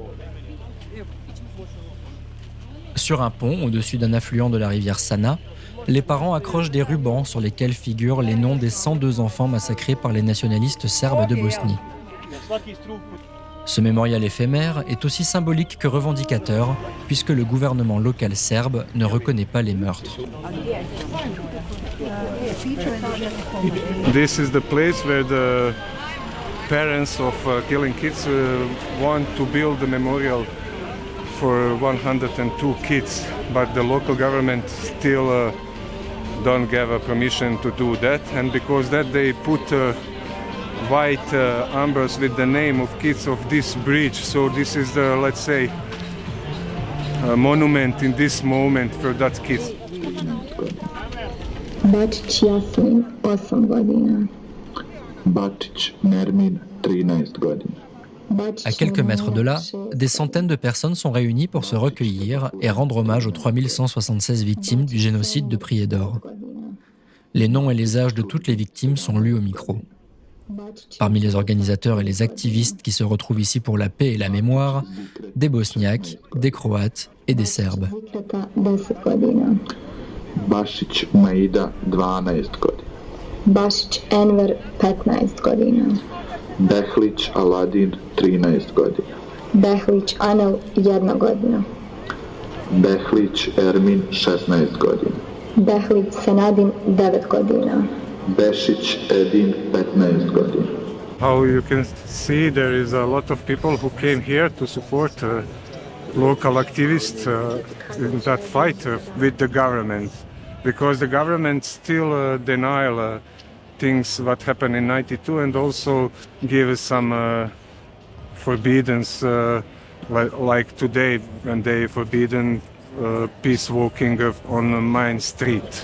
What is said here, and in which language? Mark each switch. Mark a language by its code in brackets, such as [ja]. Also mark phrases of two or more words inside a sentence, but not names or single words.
[fr] Sur un pont, au-dessus d'un affluent de la rivière Sana, les parents accrochent des rubans sur lesquels figurent les noms des 102 enfants massacrés par les nationalistes serbes de Bosnie. Ce mémorial éphémère est aussi symbolique que revendicateur, puisque le gouvernement local serbe ne reconnaît pas les meurtres. [en] This is the place where the parents of killing kids want to build a memorial for 102 kids, but the local government still don't give a permission to do that, and because that they put white numbers with the name of kids of this bridge. So this is the, let's say, monument in this moment for that kid. [bs] Bačić Jasmin, 8 godina. Bačić Nermin, 13 godina. [fr] À quelques mètres de là, des centaines de personnes sont réunies pour se recueillir et rendre hommage aux 3176 victimes du génocide de Prijedor. Les noms et les âges de toutes les victimes sont lus au micro. Parmi les organisateurs et les activistes qui se retrouvent ici pour la paix et la mémoire, des Bosniaques, des Croates et des Serbes. [bs] Bašić Maida, 12 godina. Bašić Enver, 15 godina. Behlić Aladin, 13 godina. Behlić Anel, 1 godina. Behlić Ermin, 16 godina. Behlić Senadin, 9 godina. Bešić Edin, 15 godina. [en] How you can see, there is a lot of people who came here to support local activists in that fight with the government, because the government still denial things what happened in '92 and also give some forbiddance like today when they forbidden peace walking on Main Street.